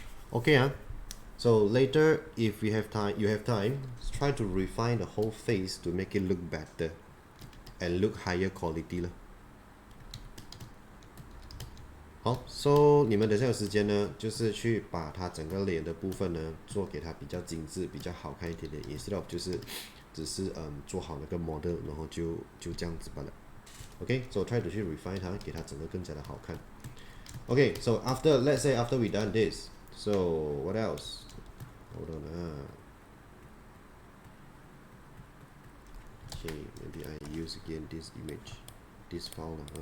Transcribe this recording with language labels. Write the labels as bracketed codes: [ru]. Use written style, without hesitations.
[en] Okay so later if you have time, try to refine the whole face to make it look better and look higher quality [zh] 好 so 你们等下有时间呢，就是去把它整个脸的部分呢做给它比较精致比较好看一点点 [en] instead of [zh] 就是只是做好那个 model 然后就这样子罢了。 [en] Okay, so try to 去 refine 它， [zh] 给它整个更加的好看。 [en] Okay, so after, let's say after we done this, so what else? Hold on. Okay, maybe I use again this image, this file.